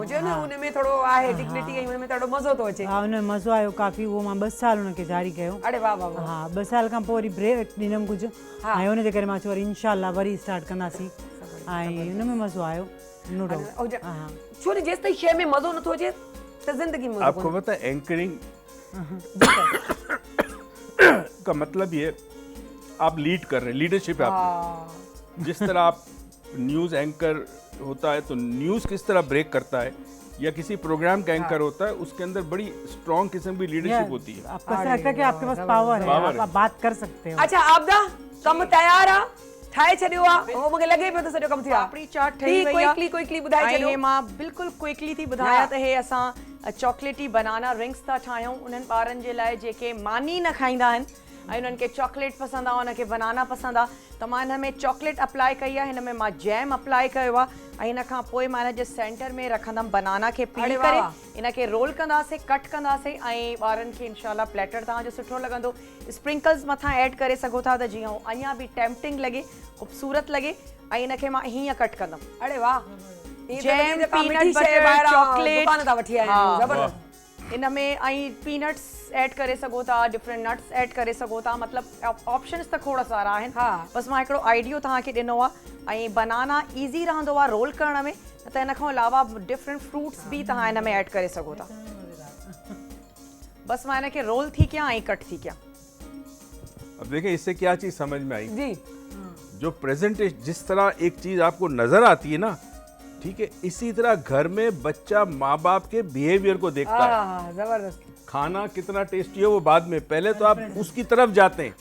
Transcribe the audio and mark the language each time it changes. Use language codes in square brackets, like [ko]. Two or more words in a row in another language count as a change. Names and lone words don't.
[sd] मुझे ना उन में थोड़ो आहे डिग्निटी, ऐं उन में थोड़ो मज़ो थो अचे। हा, उन में मज़ो आयो काफ़ी। उहो मां 2 साल उनखे जारी कयो। अरे वाह वाह वाह। हा, 2 साल खां पोइ वरी ब्रेक ॾिनमि कुझु, ऐं उनजे करे मां चयो वरी इंशाल्लाह वरी स्टार्ट कंदासीं, ऐं उन में मज़ो आयो, [en] no doubt. [sd] हा, छो जो जेसि ताईं शइ में मज़ो नथो अचे त ज़िंदगी में [ur] آپ کو پتا ہے اینکرنگ کا مطلب یہ آپ لیڈ کر رہے ہیں، لیڈرشپ ہے آپ کی. جس طرح آپ نیوز اینکر ہوتا ہے تو نیوز کس طرح بریک کرتا ہے، یا کسی پروگرام کا اینکر ہوتا ہے، اس کے اندر بڑی سٹرانگ قسم کی لیڈرشپ ہوتی ہے. آپ کو ایسا لگتا ہے کہ آپ کے پاس پاور ہے، آپ بات کر سکتے ہو. [sd] अच्छा आपदा कम तैयार आ, ठाए छॾियो आहे, वो मूंखे लॻे पियो त सॼो कमु थियो आहे। पापड़ी चाट ठही वई आहे, क्विकली ॿुधाए छॾियो। ऐं मां बिल्कुल क्विकली थी ॿुधायां त हे असां [en] chocolatey banana rings [sd] था ठाहियूं उन्हनि ॿारनि जे लाइ जेके मानी न खाईंदा आहिनि, ऐं उन्हनि खे चॉकलेट पसंदि आहे, उनखे बनाना पसंदि आहे, त मां हिन में [en] chocolate apply [sd] कई आहे, हिन में मां [en] jam apply [sd] कयो आहे, ऐं हिन खां पोइ मां हिन जे सेंटर में रखंदमि बनाना खे पील करे, इनखे रोल कंदासीं, कट कंदासीं, ऐं ॿारनि खे इंशाल्लाह प्लेटर तव्हांजो सुठो लॻंदो। स्प्रिंकल्स मथां ऐड करे सघो था त जीअं अञा बि टेम्पटिंग लॻे, ख़ूबसूरत लॻे, ऐं इनखे मां हीअं कट कंदमि। अरे वाह, [en] jam peanut butter chocolate [sd] दुकान था वठी आया आहियूं, जबरदस्त। इन में ऐं पीनट्स ऐड करे सघो था, [en] different nuts [sd] ऐड करे सघो था, मतिलबु ऑप्शंस त खोड़ सारा आहिनि। बसि मां हिकिड़ो आइडियो तव्हांखे ॾिनो आहे, ऐं [en] banana easy [sd] रहंदो आहे रोल करण में, त इन खां अलावा [en] different fruits [sd] बि तव्हां हिन में ऐड करे सघो था। बसि मां इनखे रोल थी कयां ऐं कट थी कयां। [ur] اب دیکھیے اس سے کیا چیز سمجھ میں آئی جی, جو پریزنٹیشن، جس طرح ایک چیز آپ کو نظر آتی ہے نا، ٹھیک ہے، اسی طرح گھر میں بچہ ماں باپ کے بیہیویئر کو دیکھتا ہے. زبردست. کھانا کتنا ٹیسٹی ہے وہ بعد میں، پہلے تو آپ اس کی طرف جاتے ہیں.